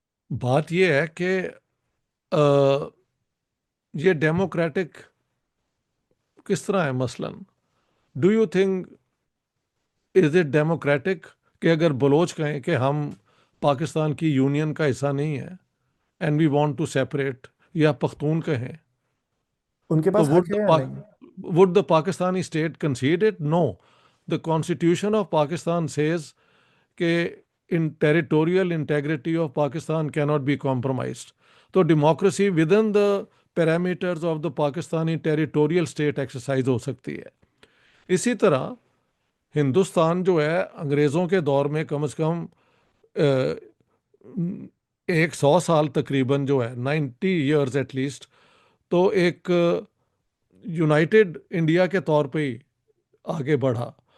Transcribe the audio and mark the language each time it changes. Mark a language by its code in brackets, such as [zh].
[ur] بات یہ ہے کہ یہ ڈیموکریٹک کس طرح ہے مثلا. [en] do you think is it democratic [ur] کہ اگر بلوچ کہیں کہ ہم پاکستان کی یونین کا حصہ نہیں ہے [en] and we want to separate, [ur] یا پختون کہیں، ان کے تو پاس حق ہے یا نہیں؟ [en] would the Pakistani state concede it? No. The constitution of Pakistan says کہ in territorial integrity of Pakistan cannot be compromised. تو democracy with in the parameters of the Pakistani territorial state exercise [ur] ہو سکتی ہے. اسی طرح ہندوستان جو ہے انگریزوں کے دور میں کم از کم 100 سال تقریباً جو ہے [en] 90 years at least [ur] تو ایک یونائٹڈ انڈیا کے طور پہ ہی آگے بڑھا.